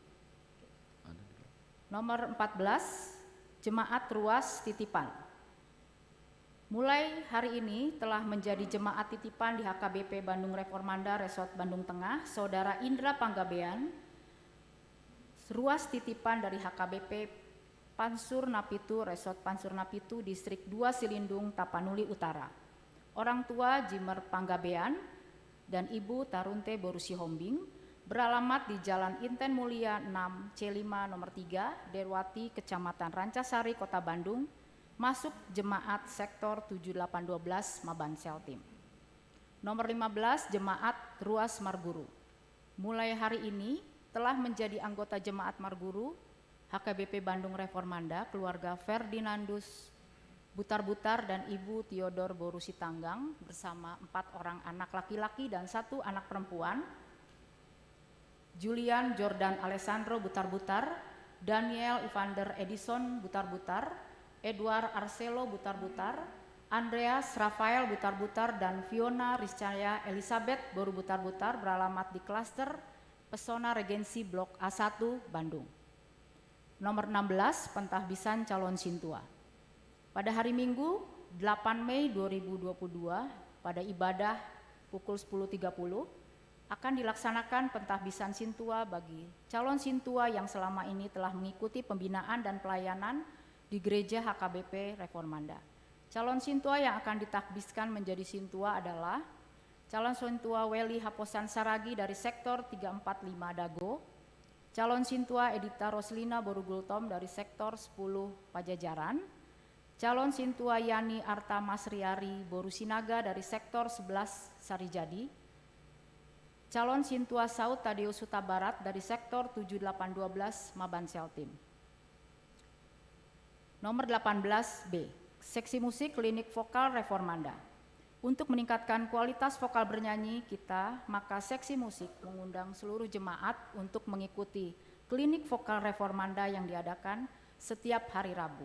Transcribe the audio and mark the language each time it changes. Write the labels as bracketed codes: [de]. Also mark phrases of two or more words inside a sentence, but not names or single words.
[id] Nomor 14, jemaat ruas titipan. Mulai hari ini telah menjadi jemaat titipan di HKBP Bandung Reformanda Resort Bandung Tengah, Saudara Indra Panggabean, ruas titipan dari HKBP Pansur Napitu, Resort Pansur Napitu, Distrik 2 Silindung, Tapanuli Utara. Orang tua Jimer Panggabean dan Ibu Tarunte Borusi Hombing beralamat di Jalan Inten Mulia 6 C5 nomor 3, Derwati, Kecamatan Rancasari, Kota Bandung, masuk jemaat Sektor 7812 Maban Seltim. Nomor 15, jemaat Ruas Marguru. Mulai hari ini telah menjadi anggota jemaat Marguru HKBP Bandung Reformanda, keluarga Ferdinandus Butar-Butar dan Ibu Theodor Boru Sitanggang bersama 4 orang anak laki-laki dan 1 anak perempuan, Julian Jordan Alessandro Butar-Butar, Daniel Evander Edison Butar-Butar, Edward Arcelo Butar-Butar, Andreas Rafael Butar-Butar, dan Fiona Rizcaya Elizabeth Boru Butar-Butar beralamat di Klaster Pesona Regensi Blok A1 Bandung. Nomor 16, pentahbisan calon sintua. Pada hari Minggu 8 Mei 2022 pada ibadah pukul 10.30 akan dilaksanakan pentahbisan sintua bagi calon sintua yang selama ini telah mengikuti pembinaan dan pelayanan di Gereja HKBP Reformanda. Calon sintua yang akan ditahbiskan menjadi sintua adalah calon sintua Weli Haposan Saragi dari Sektor 345 Dago, calon sintua Edita Roslina Borugultom dari Sektor 10 Pajajaran, calon sintua Yani Arta Masriari Boru Sinaga dari Sektor 11 Sarijadi, calon sintua Saud Tadeus Huta Barat dari Sektor 7812 Maban Seltim. Nomor 18B, seksi musik klinik vokal Reformanda. Untuk meningkatkan kualitas vokal bernyanyi kita, maka seksi musik mengundang seluruh jemaat untuk mengikuti klinik vokal Reformanda yang diadakan setiap hari Rabu.